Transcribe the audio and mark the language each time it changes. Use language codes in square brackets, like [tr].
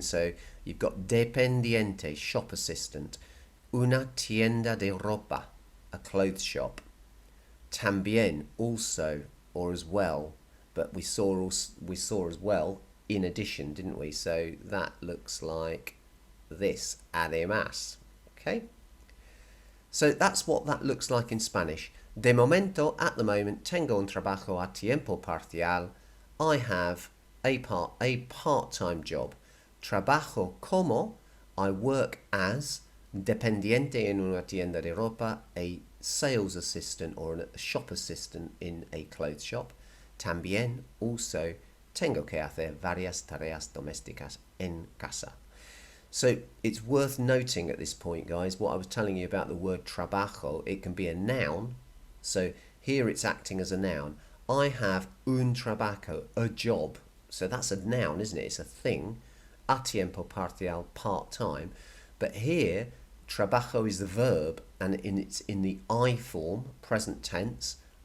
[en] So you've got dependiente, shop assistant, [es] una tienda de ropa, [en] a clothes shop, también, also or as well, but we saw as well in addition, didn't we? So that looks like this, además. Okay, so that's what that looks like in Spanish. [es] De momento, [en] at the moment, [es] tengo un trabajo a tiempo parcial. [en] I have a part-time job. [es] Trabajo como, [en] I work as, [es] dependiente en una tienda de ropa, [en] a sales assistant or a shop assistant in a clothes shop. [es] También, [en] also, [es] tengo que hacer varias tareas domésticas en casa. [en] So it's worth noting at this point, guys, what I was telling you about the word trabajo. It can be a noun. So here it's acting as a noun. I have [es] un trabajo, [en] a job. So that's a noun, isn't it? It's a thing. [es] A tiempo parcial, [en] part-time. But here, trabajo is the verb, and it's in the I form, present tense.